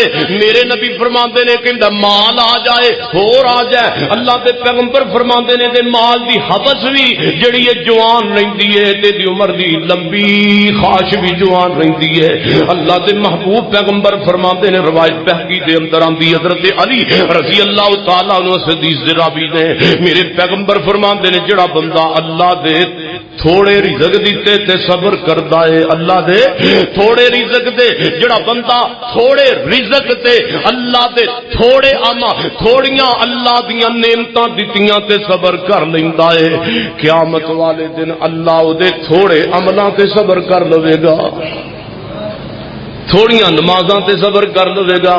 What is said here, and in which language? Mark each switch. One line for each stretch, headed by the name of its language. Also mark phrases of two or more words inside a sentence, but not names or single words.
Punjabi: میرے نبی فرماندے نے کہندا مال آ جائے، ہور آ جائے. اللہ دے پیغمبر فرماندے نے تے مال دی ہوس بھی جیہڑی ہے جوان رہندی ہے تے دی عمر دی لمبی خواہش بھی جوان رہندی ہے. اللہ دے محبوب پیغمبر فرماندے نے روایت بیہقی دے اندر آندی حضرت علی
Arabic: رضي الله تعالى عنه
Punjabi: حدیث دے راوی نے میرے پیغمبر فرماندے نے جیہڑا بندہ اللہ دے تھوڑے رزق دتے تے صبر کردا ہے، اللہ دے تھوڑے رزق دے جیہڑا بندہ تھوڑے رزق تے اللہ دے تھوڑے تھوڑیاں اللہ دیاں نعمتاں دتیاں تے صبر کر لیندا ہے، قیامت والے دن اللہ اوہدے تھوڑے عملاں تے صبر کر لویگا، تھوڑیاں نمازاں تے صبر کر لویگا.